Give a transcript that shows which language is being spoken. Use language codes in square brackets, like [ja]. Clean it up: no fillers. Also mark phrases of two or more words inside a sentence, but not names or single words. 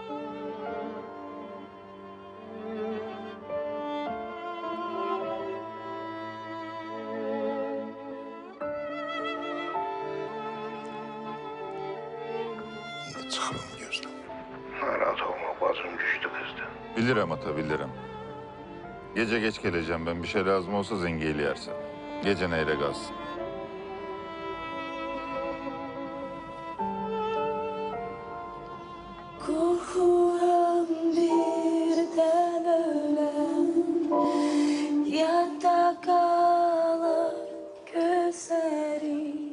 [az] Çıxıram gözdən. Narahat olma, bacım güçlü qızdı. Bilirəm ata, bilirəm. [tr] Gece geç geleceğim ben. Bir şey lazım olsa zengeyleyersin. Gece neyle kalsın. Korkuram birden ölem, yadda kalır gözlerim.